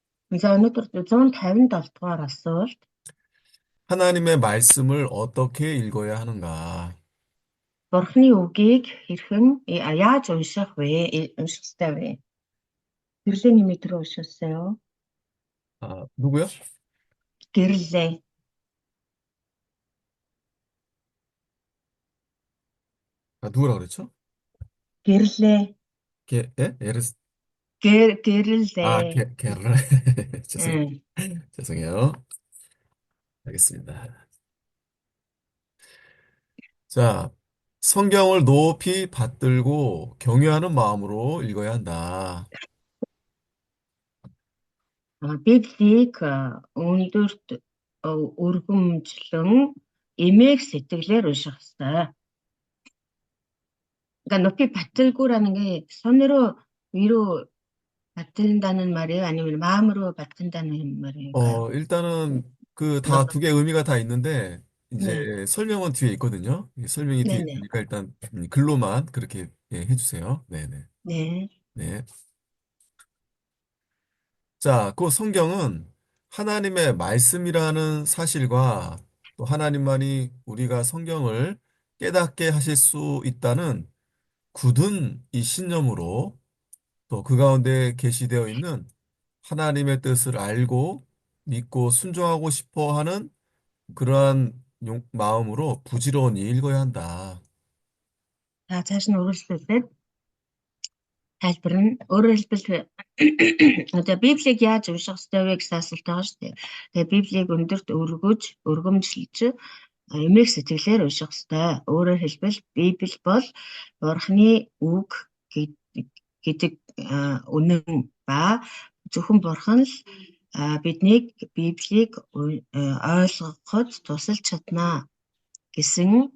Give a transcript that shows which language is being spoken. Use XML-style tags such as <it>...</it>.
<mn>За өнөөдөр 157 дугаар асуулт.</mn> <ko>하나님의 말씀을 어떻게 읽어야 하는가?</ko> <mn>Бурхны үгийг хэрхэн яаж унших вэ? Унших ёстой вэ? Гэрлээ нэмий түрүү уншуулсан юу?</mn> <ko>아, 누구요?</ko> <mn>Гэрлээ.</mn> <ko>아, 누구라 그랬죠?</ko> <mn>Гэрлээ.</mn> <ko>예? 에르스,</ko> <mn>Гэрлээ.</mn> <ko>게르. 죄송해요. 음. 죄송해요. 알겠습니다. 자, 성경을 높이 받들고 경외하는 마음으로 읽어야 한다. Библийг өндөрт өргөмжлөн эмээх сэтгэлээр унших ёстой. 그러니까 높이 받들고라는 게 손으로 위로 받든다는 말이에요? 아니면 마음으로 받든다는 말일까요? 일단은 그 다 뭐, 두 개의 의미가 다 있는데 네, 이제 설명은 뒤에 있거든요. 이 설명이 뒤에 네네, 있으니까 일단 글로만 그렇게 해주세요. 네네. 네. 네. 자, 그 성경은 하나님의 말씀이라는 사실과 또 하나님만이 우리가 성경을 깨닫게 하실 수 있다는 굳은 이 신념으로 또 그 가운데 계시되어 있는 하나님의 뜻을 알고 믿고 순종하고 싶어 하는 그러한 마음으로 부지런히 읽어야 한다.</ko> <mn>За цааш нь үргэлжлүүлээд тайлбар нь өөрөөр хэлбэл одоо Библийг яаж унших ёстой вэ гэсэн асуулт байгаа шүү дээ. Тэгээ Библийг өндөрт өргөмжилж эмээх сэтгэлээр унших ёстой. Өөрөөр хэлбэл Библи бол Бурхны үг гэдэг үнэн ба зөвхөн Бурхан л биднийг Библийг ойлгоход тусалж чаднаа гэсэн</mn>